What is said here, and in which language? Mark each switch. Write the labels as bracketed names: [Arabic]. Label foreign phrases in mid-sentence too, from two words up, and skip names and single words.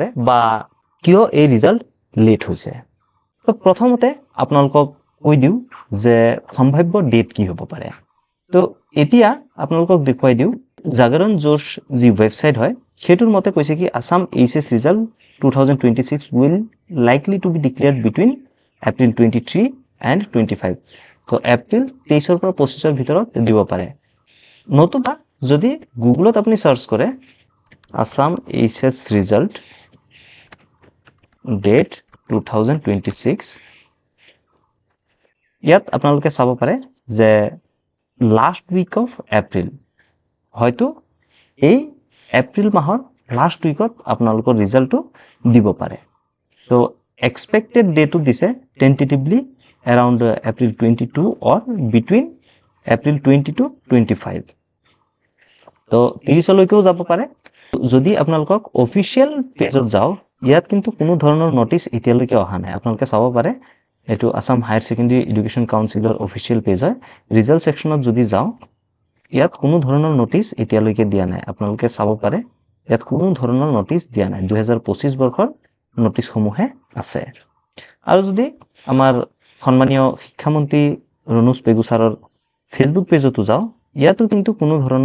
[Assamese] বা কিয় এই ৰিজাল্ট লেট হৈছে তো প্ৰথমতে আপোনালোকক কৈ দিও যে সম্ভাৱ্য ডেট কি হ'ব পাৰে তো এতিয়া আপোনালোকক দেখুৱাই দিও জাগৰণ জোশ যি ওয়েবসাইট হয় সেটোৰ মতে কৈছে কি আসাম এইচএস ৰিজাল্ট 2026 [English] will likely to be declared between April 23 and 25 [Assamese] তো এপ্ৰিল 23 ৰ পৰা 25 ৰ ভিতৰত দিব পাৰে নতুবা যদি গুগলত আপনি সার্চ করে আসাম এইচএস রিজাল্ট ডেট 2026 ইয়াত আপোনালোকে চাব পাৰে যে [English] last week of April [Assamese] হয়তো এই এপ্রিল মাহৰ [English] last weekত [Assamese] আপোনালোকৰ ৰিজাল্টটো দিব পাৰে তো [English] expected dateটো [Assamese] দিছে টেন্টেটিভলি [English] around April 22 or between April 20 to 25 [Assamese] তো 30 লৈকেও যাব পাৰে যদি আপোনালোকক [English] official pageত [Assamese] যাও ইয়াত কিন্তু কোনো ধৰণৰ নোটিস এতিয়ালৈকে অহা নাই আপোনালোকে চাব পাৰে এটো আসাম হায়াৰ সেকেন্ডাৰী এডুকেশন কাউন্সিলৰ [English] official page [Assamese] হয় [English] result sectionত [Assamese] যদি যাও ইয়াত কোনো ধৰণৰ নোটিস এতিয়ালৈকে দিয়া নাই আপোনালোকে চাব পাৰে ইয়াত কোনো ধৰণৰ নোটিস দিয়া নাই 2025 বৰ্ষৰ নোটিস সমূহে আছে আৰু যদি আমাৰ সম্মানীয় শিক্ষামন্ত্ৰী ৰনোজ পেগু ছাৰৰ [English] Facebook pageতো [Assamese] যাও ইয়াতো কিন্তু কোনো ধৰণৰ